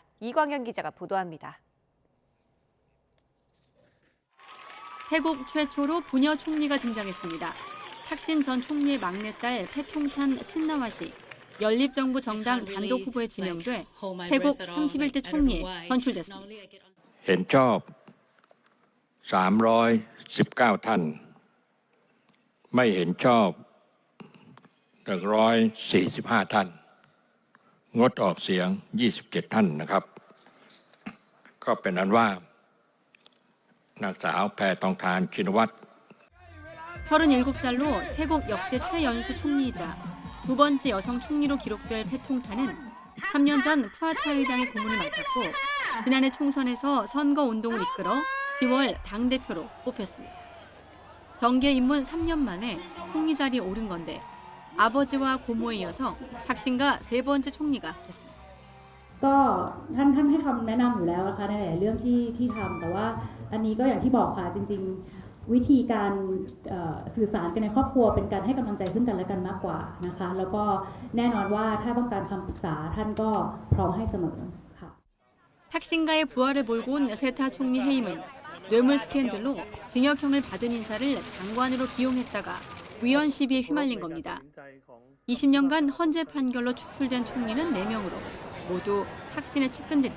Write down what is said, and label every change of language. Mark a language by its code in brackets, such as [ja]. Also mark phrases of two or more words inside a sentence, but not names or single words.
[ko] 이광현 기자가 보도합니다. 태국 최초로 부녀 총리가 등장했습니다. 탁신 전 총리의 막내딸 패통탄 친나와시. 연립정부 정당 단독 후보에 지명돼 태국 31대 총리에 선출됐습니다. [th] เห็นชอบ319ท่านไม่เห็นชอบ145ท่านงดออกเสียง27ท่านนะครับก็เป็นอันว่านางสาวแพทองธารชินวัตร [ko] 37살로 태국 역대 최연소 총리이자 두 번째 여성 총리로 기록될 패통탄은 3년 전 푸아타의당의 고문을 맡았고 지난해 총선에서 선거 운동을 이끌어 10월 당대표로 뽑혔습니다. 정계 입문 3년 만에 총리 자리에 오른 건데 아버지와 고모에 이어서 탁신가 세 번째 총리가 됐습니다. [th] ก็ท่านให้คำแนะนำอยู่แล้วนะคะในหลายเรื่องที่ทำแต่ว่าอันนี้ก็อย่างที่บอกค่ะจริงๆวิธีการสื่อสารกันในครอบครัวเป็นการให้กำลังใจซึ่งกันและกันมากกว่านะคะแล้วก็แน่นอนว่าถ้าต้องการคำปรึกษาท่านก็พร้อมให้เสมอค่ะ [ko] 탁신가의 부활을 몰고 온 세타 총리 해임은 뇌물 스캔들로 징역형을 받은 인사를 장관으로 기용했다가 위헌 시비에 휘말린 겁니다. 20년간 헌재 판결로 축출된 총리는 4명으로 모두 탁신의 측근들입니다.